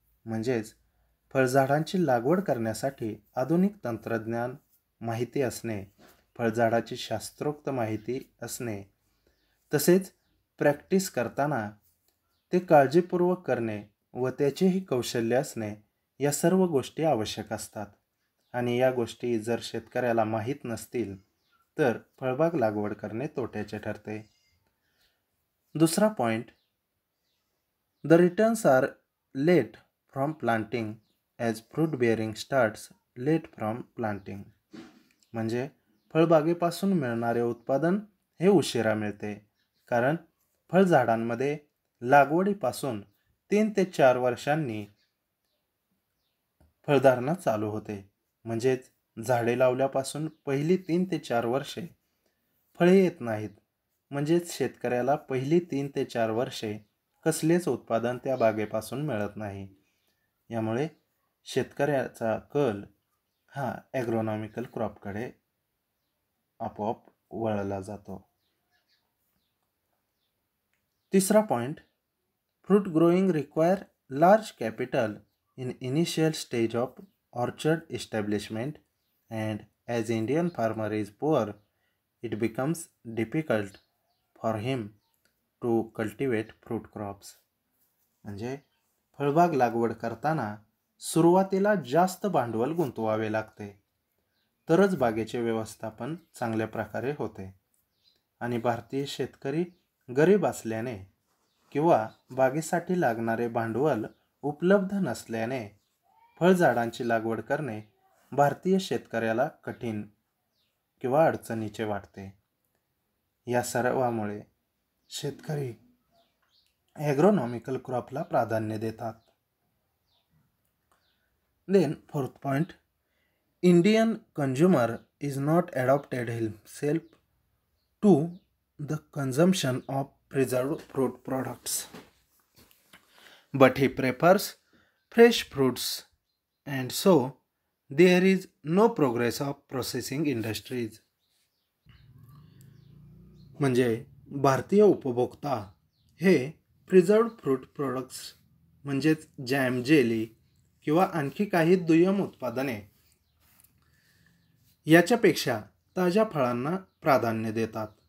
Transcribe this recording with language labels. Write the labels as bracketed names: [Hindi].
[Marathi] म्हणजेच फळझाडांची लागवड करण्यासाठी आधुनिक तंत्रज्ञान माहिती असणे, फळझाडाची शास्त्रोक्त माहिती असणे, तसेच प्रॅक्टिस करताना ते काळजीपूर्वक करणे व त्याचेही कौशल्य असणे या सर्व गोष्टी आवश्यक असतात. आणि या गोष्टी जर शेतकऱ्याला माहीत नसतील तर फळबाग लागवड करणे तोट्याचे ठरते. [English] दुसरा point, the returns are late from planting as fruit bearing starts late from planting. [Marathi] म्हणजे फळबागेपासून मिळणारे उत्पादन हे उशिरा मिळते, कारण फळझाडांमध्ये लागवडीपासून 3 ते 4 वर्षांनी फळधारणा चालू होते. म्हणजेच झाडे लावल्यापासून पहिली 3 ते 4 वर्षे फळे येत नाहीत. म्हणजेच शेतकऱ्याला पहिली 3 ते 4 वर्षे कसलेच उत्पादन त्या बागेपासून मिळत नाही. यामुळे शेतकऱ्याचा कल हा ॲग्रोनॉमिकल क्रॉपकडे आपोआप वळला जातो. [English] तिसरा point, fruit growing require large capital in initial stage of orchard establishment, and as Indian farmer is poor, it becomes difficult for him to cultivate fruit crops. [Marathi] म्हणजे फळबाग लागवड करताना सुरुवातीला जास्त भांडवल गुंतवावे लागते, तरच बागेचे व्यवस्थापन चांगल्या प्रकारे होते. आणि भारतीय शेतकरी गरीब असल्याने किंवा बागेसाठी लागणारे भांडवल उपलब्ध नसल्याने फळझाडांची लागवड करणे भारतीय शेतकऱ्याला कठीण किंवा अडचणीचे वाटते. या सर्वामुळे शेतकरी ॲग्रोनॉमिकल क्रॉपला प्राधान्य देतात. [English] Then fourth point, Indian consumer is not adopted himself to the consumption of preserved fruit products, but he prefers fresh fruits, and so there is no progress of processing industries. [Marathi] म्हणजे भारतीय उपभोक्ता हे प्रिझर्व्ड फ्रूट प्रोडक्ट्स म्हणजेच jam, jelly किंवा आणखी काही दुय्यम उत्पादने याच्यापेक्षा ताज्या फळांना प्राधान्य देतात.